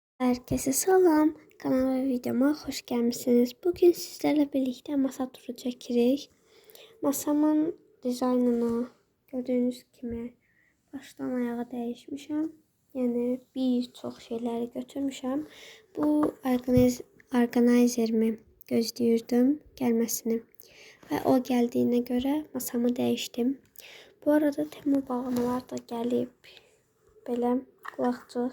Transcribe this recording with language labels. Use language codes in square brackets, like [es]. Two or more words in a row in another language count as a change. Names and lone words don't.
[tr] Herkese salam. Kanala ve videoma hoş gelmişsiniz. Bugün sizlerle birlikte masa turu çekirik. [az] Masamın dizaynını gördüğünüz kimi baştan ayağa dəyişmişəm. Yəni bir çox şeyləri götürmüşəm. Bu organizerimi gözləyirdim gəlməsini və o gəldiyinə görə masamı dəyişdim. Bu arada Temu bağlamalar da gəlib. Belə qulaqcıq.